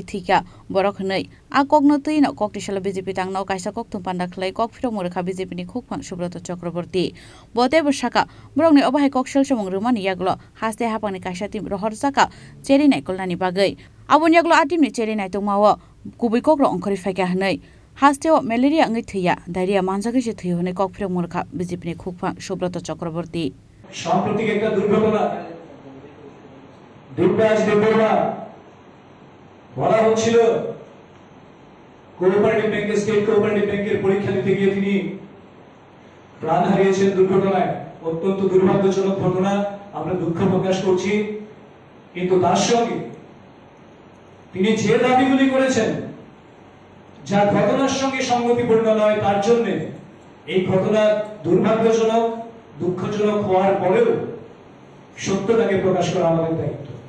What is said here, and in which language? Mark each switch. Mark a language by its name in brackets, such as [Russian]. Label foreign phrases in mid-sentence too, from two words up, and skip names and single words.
[Kok Borok] थैगा बरक हनै आ ककनो तैनो ककटिशाला BJP तांनाव काइसा ककथुम पान्दा खलायै ककफिरक मुंग्रखा BJP नि खुकपां सुब्रत चक्रवर्ती बते बसाका बरकनि अबाहाय ककशिलचा मुंग्रमानि यागलो हास्ते हापांनि काइसा टिम रहरसाका चेरिनाय कलनानि बागै आबुन यागलो आटिमनि चेरिनाय तंमावो गुबै ककरो अंखरि फायगा हनै हास्तेओ मेलेरिया अंगै थैया डायरिया मानजागै जे थैयो हनै ककफिरक मुंग्रखा BJP नि खुकपां सुब्रत चक्रवर्ती [Bangla] সাম্প্রতিক একটা দুর্ঘটনা দিব্যাজ দেববর্মা বলা হচ্ছিল কোঅপারেটিভ ব্যাংক স্টেট কোঅপারেটিভ ব্যাংকের পরীক্ষা দিতে গিয়ে তিনি প্রাণ হারিয়েছেন দুর্ঘটনায় অত্যন্ত দুর্ভাগ্যজনক ঘটনা আমরা দুঃখ প্রকাশ করছি কিন্তু তার সঙ্গে তিনি যে দাবিগুলি করেছেন যা ঘটনার সঙ্গে সঙ্গতিপূর্ণ নয় তার জন্য এই ঘটনা দুর্ভাগ্যজনক দুঃখজনক হওয়ার পরেও সত্যটাকে প্রকাশ করা আমাদের দায়িত্ব